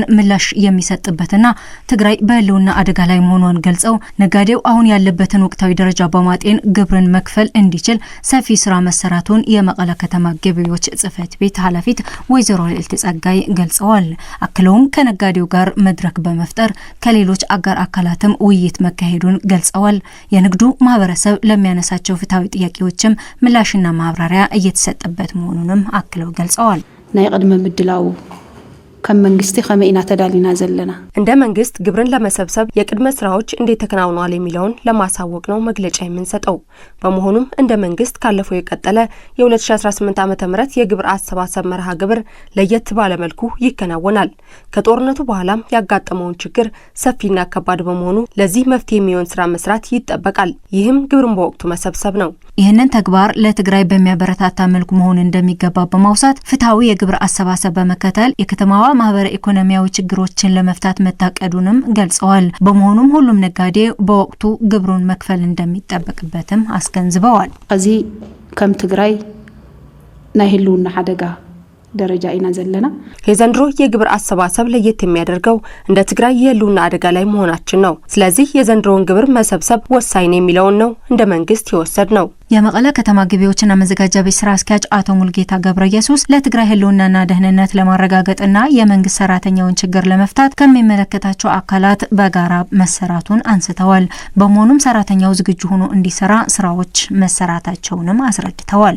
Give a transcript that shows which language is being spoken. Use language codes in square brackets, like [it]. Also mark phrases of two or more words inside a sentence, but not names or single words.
[am] ምላሽ የሚሰጥበትና ትግራይ በህልውና አደጋ ላይ መሆኗን ገልጸው ነጋዴው አሁን ያለበትን ወቅታዊ ደረጃ በማጤን ግብርን መክፈል እንዲችል ሰፊ ስራ መሰራቱን የመቀለ ከተማ ገቢዎች ጽህፈት ቤት ኃላፊት ወይዘሮ ልዕልት ጸጋይ ገልጸዋል። አክለውም ከነጋዴው ጋር መድረክ በመፍጠር ከሌሎች አጋር አካላትም ውይይት መካሄዱን ገልጸዋል። የንግዱ ማህበረሰብ ለሚያነሳ ፍትሃዊ ጥያቄዎችም ምላሽና ማብራሪያ እየተሰጠበት መሆኑንም አክለው ገልጸዋል። [ti] ናይ ቀድመ ምድላው ከም መንግስቲ ከመኢና ተዳሊና ዘለና [am] እንደ መንግስት ግብርን ለመሰብሰብ የቅድመ ስራዎች እንዴት ተከናውኗል የሚለውን ለማሳወቅ ነው መግለጫ የምንሰጠው። በመሆኑም እንደ መንግስት ካለፈው የቀጠለ የ2018 ዓመተ ምህረት የግብር አሰባሰብ መርሃ ግብር ለየት ባለ መልኩ ይከናወናል። ከጦርነቱ በኋላም ያጋጠመውን ችግር ሰፊና ከባድ በመሆኑ ለዚህ መፍትሄ የሚሆን ስራ መስራት ይጠበቃል። ይህም ግብርን በወቅቱ መሰብሰብ ነው። ይህንን ተግባር ለትግራይ በሚያበረታታ መልኩ መሆን እንደሚገባ በማውሳት ፍትሃዊ የግብር አሰባሰብ በመከተል የከተማዋ ማህበረ ኢኮኖሚያዊ ችግሮችን ለመፍታት መታቀዱንም ገልጸዋል። በመሆኑም ሁሉም ነጋዴ በወቅቱ ግብሩን መክፈል እንደሚጠበቅበትም አስገንዝበዋል። [ti] ከዚህ ከም ትግራይ ናይ ህልውና አደጋ ደረጃ ኢና ዘለና [am] የዘንድሮ የግብር አሰባሰብ ለየት የሚያደርገው እንደ ትግራይ የህልውና አደጋ ላይ መሆናችን ነው። ስለዚህ የዘንድሮን ግብር መሰብሰብ ወሳኝ ነው የሚለውን ነው እንደ መንግስት ይወሰድ ነው። የመቀለ ከተማ ገቢዎችና መዘጋጃ ቤት ስራ አስኪያጅ አቶ ሙልጌታ ገብረ ኢየሱስ ለትግራይ ህልውናና ደህንነት ለማረጋገጥና የመንግስት ሰራተኛውን ችግር ለመፍታት ከሚመለከታቸው አካላት በጋራ መሰራቱን አንስተዋል። በመሆኑም ሰራተኛው ዝግጁ ሆኖ እንዲሰራ ስራዎች መሰራታቸውንም አስረድተዋል።